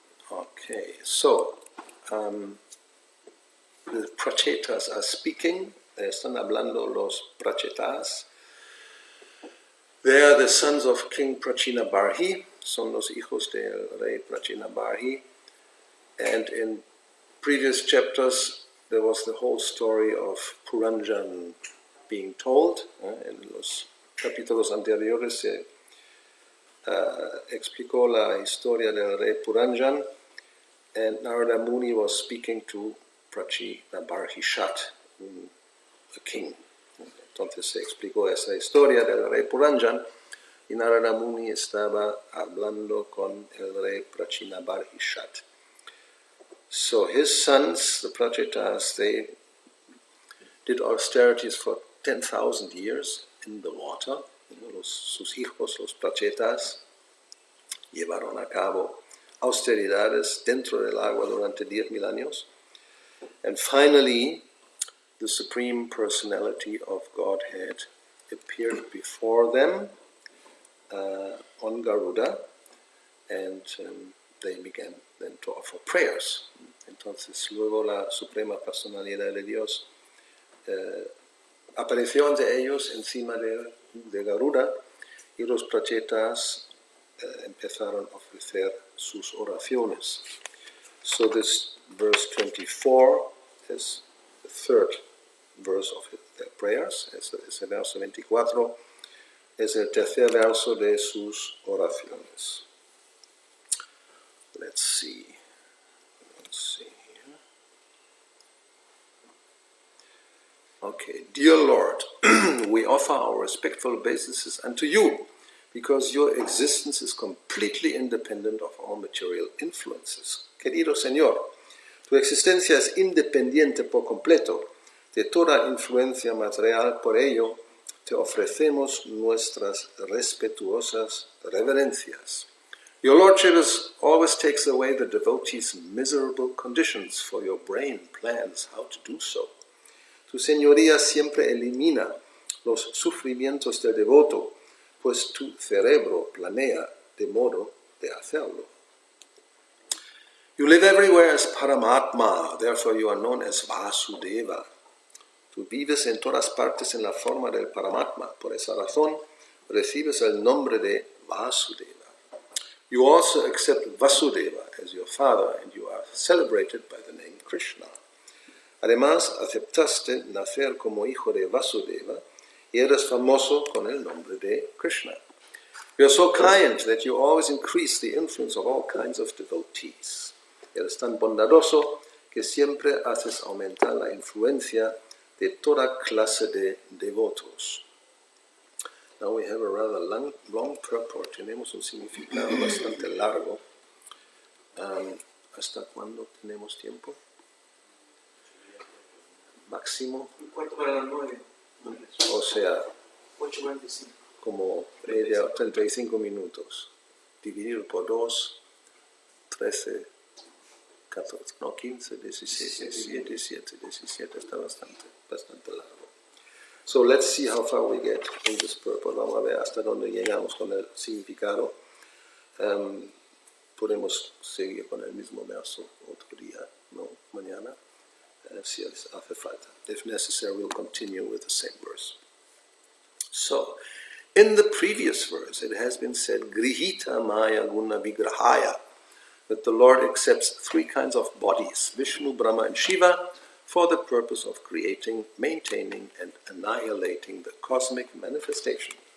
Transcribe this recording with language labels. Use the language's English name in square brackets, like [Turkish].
[English] Okay, so the Pracetas are speaking. [Spanish] Están hablando los Pracetas. [English] They are the sons of King Prachinabarhi. [Spanish] Son los hijos del rey Prachinabarhi. [English] And in previous chapters, there was the whole story of Puranjan being told. [Spanish] En los capítulos anteriores se explicó la historia del rey Puranjan, [English] and Narada Muni was speaking to Prachinabarhi Shat, a king, [Spanish] Entonces se explicó esa historia del rey Puranjan y Narada Muni estaba hablando con el rey Prachinabarhishat. [English] So his sons, the Pracetas, they did austerities for 10,000 years in the water. [Spanish] Sus hijos, los Pracetas, llevaron a cabo austeridades dentro del agua durante 10,000 años. [English] And finally, the Supreme Personality of Godhead appeared before them on Garuda, and they began then to offer prayers. [Spanish] Entonces luego la Suprema Personalidad de Dios apareció ante ellos encima de Garuda, y los Pracetas empezaron a ofrecer sus oraciones. [English] So this verse 24 is the third verse of their prayers. [Spanish] Ese verso 24 es el tercer verso de sus oraciones. [English] Let's see here. Okay, dear Lord, we offer our respectful obeisances unto you, because your existence is completely independent of all material influences. [Spanish] Querido Señor, tu existencia es independiente por completo de toda influencia material, por ello te ofrecemos nuestras respetuosas reverencias. [English] Your Lordship always takes away the devotee's miserable conditions, for your brain plans how to do so. [Spanish] Tu Señoría siempre elimina los sufrimientos del devoto, pues tu cerebro planea de modo de hacerlo. [English] You live everywhere as Paramatma, therefore you are known as Vasudeva. [Spanish] Tú vives en todas partes en la forma del Paramatma, por esa razón recibes el nombre de Vasudeva. [English] You also accept Vasudeva as your father, and you are celebrated by the name Krishna. [Spanish] Además, aceptaste nacer como hijo de Vasudeva y eres famoso con el nombre de Krishna. [English] You are so kind that you always increase the influence of all kinds of devotees. [Spanish] Eres tan bondadoso que siempre haces aumentar la influencia de toda clase de devotos. [English] Now we have a rather long purport. [Spanish] Tenemos un significado bastante largo. ¿Hasta cuándo tenemos tiempo? Máximo. 8:45. O sea, 8:45. como media, 35 minutos. Dividido por 2, 13, 14, no, 15, 16, 17, está bastante largo. [English] So let's see how far we get in this purport. [Spanish] Vamos a ver hasta dónde llegamos con el significado. Podemos seguir con el mismo verso otro día, no mañana, si hace falta. [English] If necessary, we'll continue with the same verse. So, in the previous verse, it has been said, Grihita Maya Guna Vigrahaya, that the Lord accepts three kinds of bodies, Vishnu, Brahma, and Shiva, for the purpose of creating, maintaining, and annihilating the cosmic manifestation.